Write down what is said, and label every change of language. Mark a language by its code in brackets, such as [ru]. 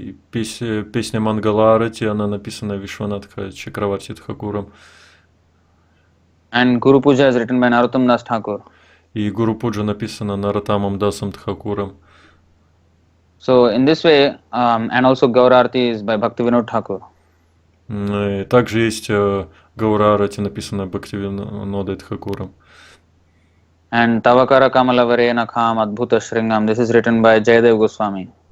[ru] Песня Мангаларати, она написана Вишванатха Чакраварти Тхакуром. [en] And Guru Puja is written by Narottam Das Thakur. [ru] И Гуру Пуджа написана Нароттамом Дасом Тхакуром. [en] So in this way, and also Gaurarti is by Bhaktivinoda Thakur. [ru] Также есть Гаурарати, написанная Бхактивинодой Тхакуром. [en] And [sa] Tavakara Kamalavare Nakham Adbhuta Shringam, [en] this is written by Jayadev Goswami.